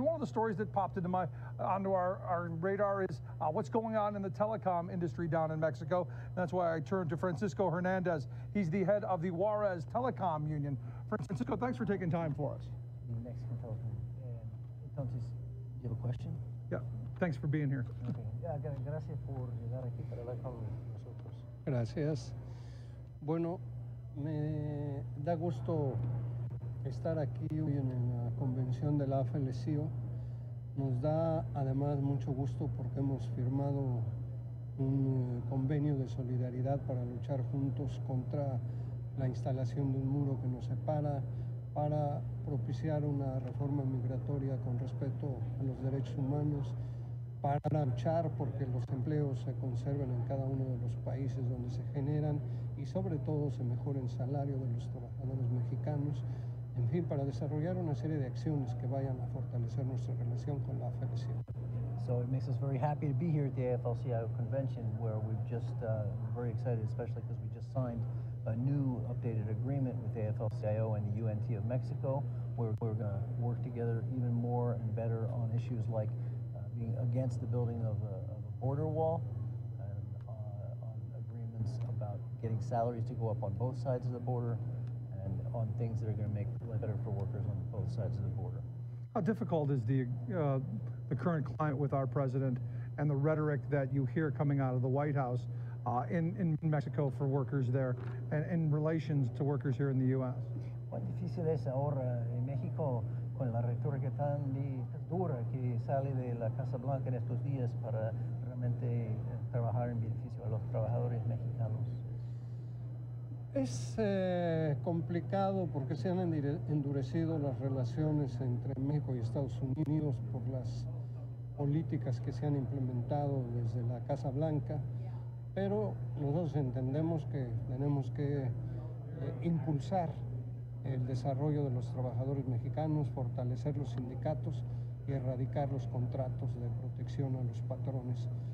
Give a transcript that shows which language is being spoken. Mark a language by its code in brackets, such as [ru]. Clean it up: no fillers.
[en] And one of the stories that popped onto our radar is what's going on in the telecom industry down in Mexico. And that's why I turned to Francisco Hernandez. He's the head of the Juarez Telecom Union. Francisco, thanks for taking time for us. The Mexican telecom. Entonces, you have a question? Yeah, thanks for being here. Okay. [es] Gracias por llegar aquí para hablar con nosotros. Gracias. Bueno, me da gusto estar aquí hoy en la convención de la AFL-CIO. Nos da además mucho gusto porque hemos firmado un convenio de solidaridad para luchar juntos contra la instalación de un muro que nos separa, para propiciar una reforma migratoria con respeto a los derechos humanos, para luchar porque los empleos se conserven en cada uno de los países donde se generan y sobre todo se mejore el salario de los trabajadores mexicanos, en fin, para desarrollar una serie de acciones que vayan a fortalecer nuestra relación con la AFL-CIO. [en] So it makes us very happy to be here at the AFL-CIO convention, where we've just very excited, especially because we just signed a new updated agreement with AFL-CIO and the UNT of Mexico, where we're going to work together even more and better on issues like being against the building of a border wall, and on agreements about getting salaries to go up on both sides of the border, and on things that are going to make life better for workers on both sides of the border. How difficult is the current climate with our president and the rhetoric that you hear coming out of the White House in Mexico for workers there, and in relations to workers here in the U.S.? [es] Cuán difícil es ahora en México con la retórica tan dura que sale de la Casa Blanca en estos días para realmente trabajar en beneficio de los trabajadores mexicanos? Es complicado porque se han endurecido las relaciones entre México y Estados Unidos por las políticas que se han implementado desde la Casa Blanca, pero nosotros entendemos que tenemos que impulsar el desarrollo de los trabajadores mexicanos, fortalecer los sindicatos y erradicar los contratos de protección a los patrones.